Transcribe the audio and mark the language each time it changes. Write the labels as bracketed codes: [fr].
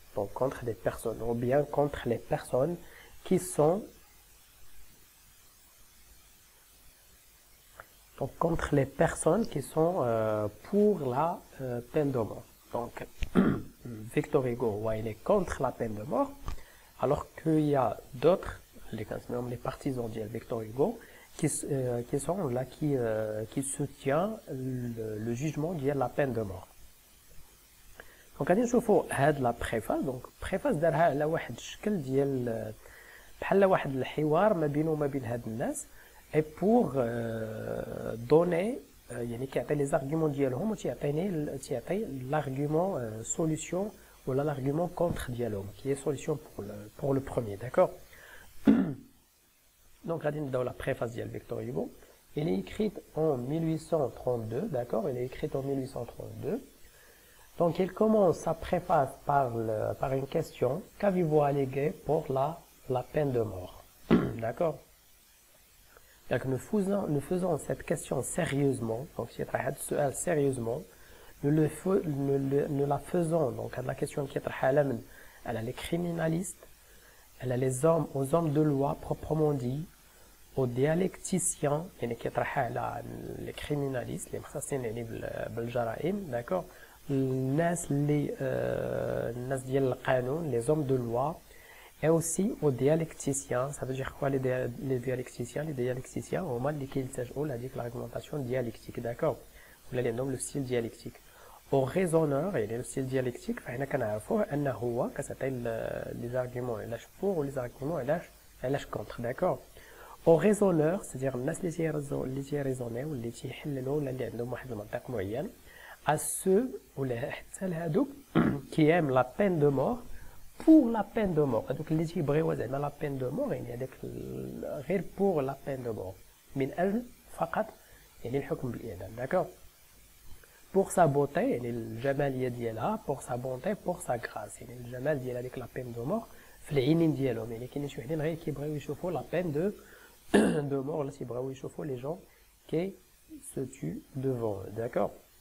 [fr] Donc contre des personnes, ou bien contre les personnes qui sont pour la peine de mort. Donc Victor Hugo, ouais, il est contre la peine de mort, alors qu'il y a d'autres, les partisans de Victor Hugo, qui sont là, qui soutiennent le jugement de la peine de mort. [ar] Donc غادي نشوفوا هاد لا بريفاس. دونك بريفاس دارها على واحد الشكل ديال بحال واحد الحوار ما بينه وما بين هاد الناس, اي بور دوني يعني كيعطي لي زارغومون ديالهم وتيعطي لارغومون سوليوشن ولا لارغومون كونتر ديالهم كي هي سوليوشن [fr] pour le premier, d'accord? [ar] Donc غادي نبداو لا بريفاس ديال فيكتور هيغو. [fr] Elle est écrite en 1832, d'accord? Elle est écrite en 1832. Donc il commence sa préface par une question: qu'avez-vous allégué pour la peine de mort? D'accord? Donc nous faisons cette question sérieusement, donc si sérieusement, nous la faisons, donc la question qui est elle a les criminalistes, elle a aux hommes de loi proprement dit, aux dialecticiens, qui est les criminalistes, les [ar] مختصين يعني بالجرائم, [fr] d'accord? [ar] الناس ديال القانون, [fr] les hommes de loi, et aussi aux dialecticiens. Ça veut dire quoi les dialecticiens? Les dialecticiens [ar] هما اللي كيلتجؤوا لهذيك [fr] l'argumentation dialectique, d'accord? [ar] ولا اللي عندهم [fr] le style dialectique. Aux raisonneurs, يعني le style dialectique [ar] فحنا كنعرفوه انه هو كتعطي [fr] les arguments علاش pour و les arguments علاش contre, d'accord? Aux raisonneurs, c'est-à-dire [ar] الناس اللي تيريزونيو واللي تيحللوا ولا اللي عندهم واحد المنطق معين. [fr] À ceux [ar] ولا حتى لهادوك [fr] qui aiment la peine de mort pour la peine de mort. [ar] هادوك اللي تيبغيو زعما la peine de mort, يعني هذاك غير [fr] pour la peine de mort, [ar] من أجل فقط يعني الحكم بالإعدام, d'accord? [fr] Pour sa beauté, [ar] يعني الجمالية ديالها, [fr] pour sa bonté, pour sa grâce, [ar] يعني الجمال ديال هذيك [fr] la peine de mort [ar] في العينين ديالهم. يعني كاينين شي وحدين غير كيبغيو يشوفوا [fr] la peine de mort, [ar] ولا تيبغيو يشوفوا [fr] les gens qui se tuent devant eux, d'accord?